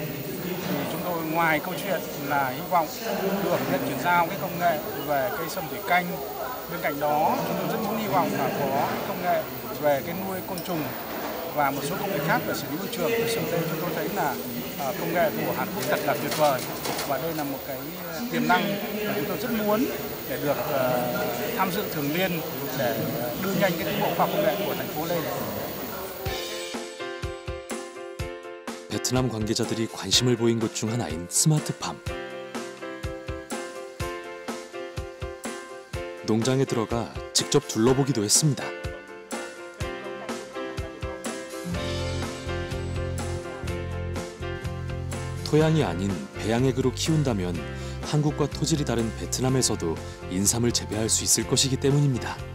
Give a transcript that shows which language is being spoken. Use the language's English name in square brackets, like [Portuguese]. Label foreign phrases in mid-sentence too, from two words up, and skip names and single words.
[Vietnamese] Thì chúng tôi ngoài câu chuyện là hy vọng được nhận chuyển giao cái công nghệ về cây sâm thủy canh, bên cạnh đó chúng tôi rất muốn hy vọng là có công nghệ về cái nuôi côn trùng và một số công nghệ khác về xử lý môi trường. Thực sự đây chúng tôi thấy là công nghệ của Hàn Quốc thật là tuyệt vời, và đây là một cái tiềm năng mà chúng tôi rất muốn để được tham dự thường niên để đưa nhanh cái tiến bộ khoa học công nghệ của thành phố lên. [Korean] 베트남 관계자들이 관심을 보인 것 중 하나인 스마트팜. 농장에 들어가 직접 둘러보기도 했습니다. 토양이 아닌 배양액으로 키운다면 한국과 토질이 다른 베트남에서도 인삼을 재배할 수 있을 것이기 때문입니다.